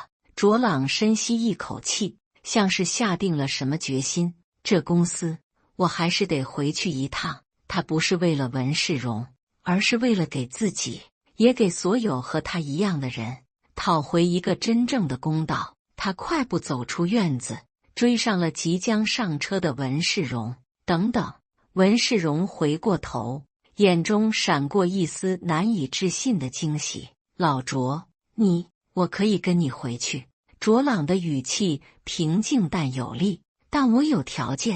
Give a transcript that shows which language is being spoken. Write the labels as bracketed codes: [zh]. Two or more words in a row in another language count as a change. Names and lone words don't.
[zh] 卓朗深吸一口氣，像是下定了什麼決心。這公司我還是得回去一趟。他不是為了文世榮，而是為了給自己，也給所有和他一樣的人討回一個真正的公道。他快步走出院子，追上了即將上車的文世榮。等等！文世榮回過頭，眼中閃過一絲難以置信的驚喜。老卓，我可以跟你回去。卓朗的語氣平靜但有力，但我有條件。